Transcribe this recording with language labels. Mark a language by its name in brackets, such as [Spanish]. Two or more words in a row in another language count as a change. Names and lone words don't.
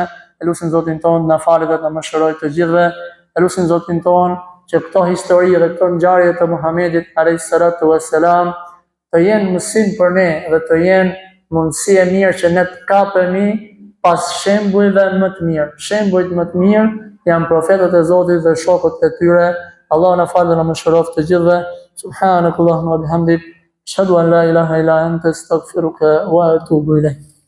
[Albanian] Elusin Zotin tonë na falë dhe na mëshiroj të gjithëve. Elusin Zotin tonë që këto histori dhe këto ngjarje të Muhamedit [Arabic] عليه الصلاة والسلام [Albanian] të jenë mësim për ne dhe të jenë mundësi e mirë që ne të kapemi pas shembujve më të mirë. Shembujt më të mirë janë profetët e Zotit dhe shokët e tyre. Allah na falë dhe na mëshiroj të gjithëve. [Arabic] سبحانك اللهم وبحمدك أشهد أن لا إله إلا أنت أستغفرك وأتوب إليك.